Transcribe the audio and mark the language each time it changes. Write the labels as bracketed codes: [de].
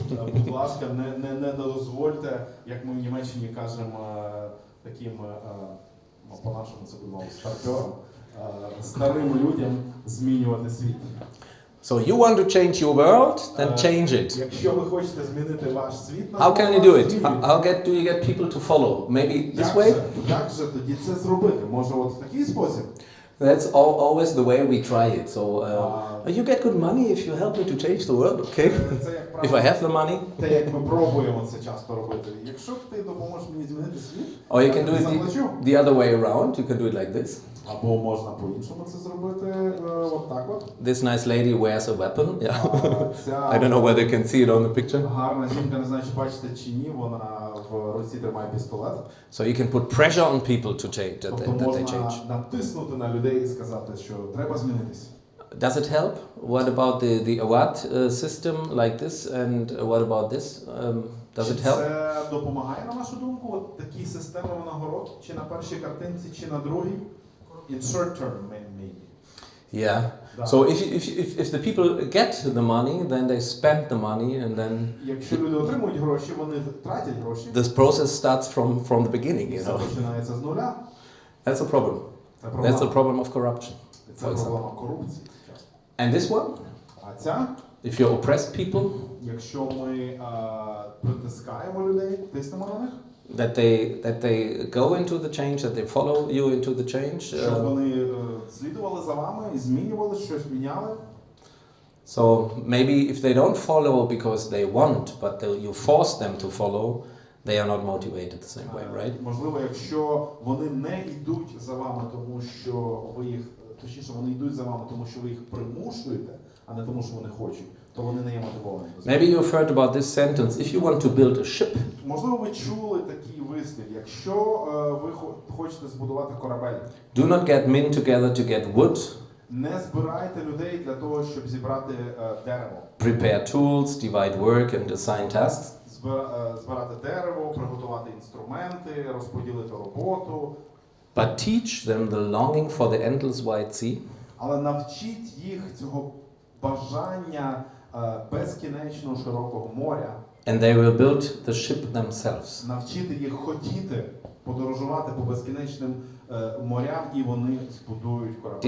[uk] Будь ласка, не дозвольте, як ми в Німеччині кажемо, таким, по-нашому це буде старперам, старим людям змінювати світ. [en] So you want to change your world, then change it. [uk] Якщо ви хочете змінити ваш світ, [en] how can you do it? How do you get people to follow? Maybe this way? [uk] Як же тоді це зробити? Може, от в такий спосіб? [en] That's always the way we try it. So you get good money if you help me to change the world, okay? If I have the money. [uk] Те, як ми пробуємо це часто робити. Якщо ти допоможеш мені змінити світ, [en] or you can do it the other way around. You can do it like this. [uk] Або можна по-іншому це зробити, от так от. [en] This nice lady wears a weapon. Yeah. I don't know whether you can see it on the picture. [uk] Гарна жінка, не знаю, чи бачите чи ні, вона в руці тримає пістолет. [en] So you can put pressure on people to change, that they change. [uk] Можна натиснути на людей і сказати, що треба змінитися. [en] Does it help? What about the award system like this, and what about this? Does it help? [uk] Це допомагає, на вашу думку, от такі системи нагород, чи на першій картинці, чи на другій? [en] In short term, maybe. Yeah. So if the people get the money, then they spend the money, and then [uk] Якщо люди отримують гроші, вони тратять гроші. [en] This process starts from the beginning, you know. [uk] Починається з нуля. [en] That's a problem. That's the problem of corruption. [uk] Це проблема корупції. [en] And this one? [uk] А ця? [en] If you oppress people, [uk] якщо ми притискаємо людей, тиснемо на них, [en] that they go into the change, that they follow you into the change. [uk] Щоб вони слідували за вами і змінювали, щось міняли. [en] So maybe if they don't follow because they want, but you force them to follow, they are not motivated the same way, right? [uk] Можливо, якщо вони не йдуть за вами, тому що ви їх, точніше, вони йдуть за вами, тому що ви їх примушуєте, а не тому, що вони хочуть, то вони не є мотивовані. [en] Maybe you've heard about this sentence, if you want to build a ship. [uk] Можливо, ви чули такий вислів, якщо ви хочете збудувати корабель. [en] Do not get men together to get wood. [uk] Не збирайте людей для того, щоб зібрати дерево. [en] Prepare tools, divide work and assign tasks. [uk] Збирати дерево, приготувати інструменти, розподілити роботу. [en] But teach them the longing for the endless wide sea. [uk] Але навчіть їх цього бажання безкінечно широкого моря. [en] And they will build the ship themselves. [uk] Навчити їх хотіти подорожувати по безкінечним морям, і вони збудують корабель.